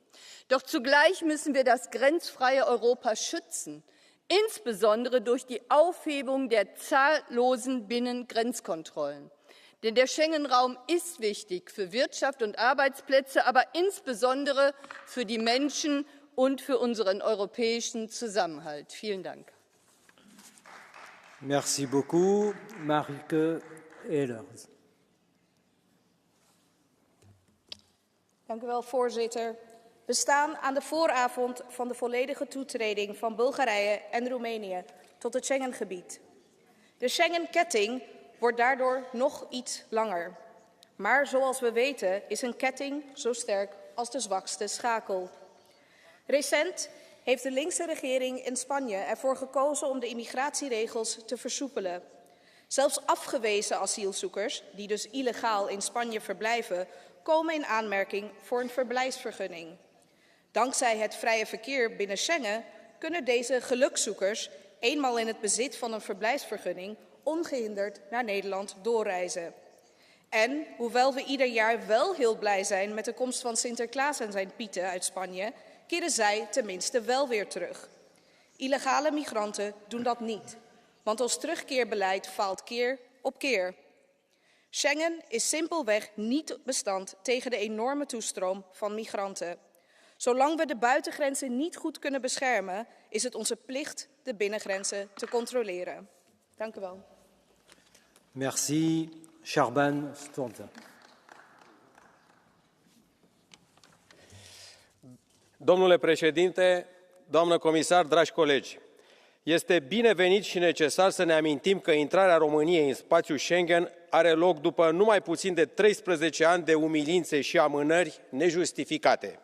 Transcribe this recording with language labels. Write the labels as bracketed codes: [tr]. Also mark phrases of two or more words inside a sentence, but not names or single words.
[de] Doch zugleich müssen wir das grenzfreie Europa schützen, insbesondere durch die Aufhebung der zahllosen Binnengrenzkontrollen. Denn der Schengen-Raum ist wichtig für Wirtschaft und Arbeitsplätze, aber insbesondere für die Menschen und für unseren europäischen Zusammenhalt. Vielen Dank. [fr] Merci beaucoup. Marieke Ehlers. [nl] Dank u wel, voorzitter. We staan aan de vooravond van de volledige toetreding van Bulgarije en Roemenië tot het Schengengebied. De Schengen-ketting wordt daardoor nog iets langer. Maar zoals we weten is een ketting zo sterk als de zwakste schakel. Recent heeft de linkse regering in Spanje ervoor gekozen om de immigratieregels te versoepelen. Zelfs afgewezen asielzoekers, die dus illegaal in Spanje verblijven, komen in aanmerking voor een verblijfsvergunning. Dankzij het vrije verkeer binnen Schengen kunnen deze gelukzoekers eenmaal in het bezit van een verblijfsvergunning ongehinderd naar Nederland doorreizen. En hoewel we ieder jaar wel heel blij zijn met de komst van Sinterklaas en zijn pieten uit Spanje, keren zij tenminste wel weer terug. Illegale migranten doen dat niet, want ons terugkeerbeleid faalt keer op keer. Schengen is simpelweg niet bestand tegen de enorme toestroom van migranten. Zolang we de buitengrenzen niet goed kunnen beschermen, is het onze plicht de binnengrenzen te controleren. Dank u wel. [fr] Merci. Șerban Stontă. [ro] Domnule președinte, doamnă comisar, dragi colegi, este binevenit și necesar să ne amintim că intrarea României în spațiul Schengen are loc după numai puțin de 13 ani de umilințe și amânări nejustificate.